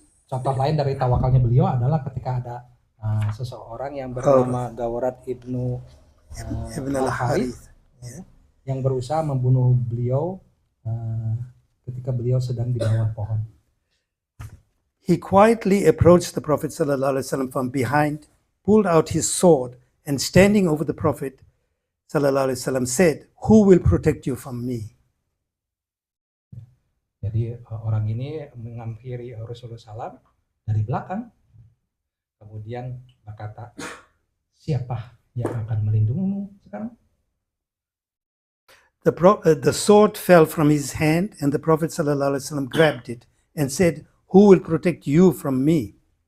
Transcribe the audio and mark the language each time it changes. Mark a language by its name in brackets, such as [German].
[Indonesian] Contoh lain dari tawakalnya beliau adalah ketika ada seseorang yang bernama Ghawrath ibn al-Harith yang berusaha membunuh beliau ketika beliau sedang di bawah pohon. [English] He quietly approached the Prophet ﷺ from behind, pulled out his sword, and standing over the Prophet ﷺ said, "Who will protect you from me?" [Indonesian] Jadi orang ini menghampiri Rasulullah SAW dari belakang, kemudian berkata, siapa yang akan melindungimu sekarang? [English] The sword fell from his hand, and the Prophet ﷺ grabbed it and said, "Who will protect you from me?"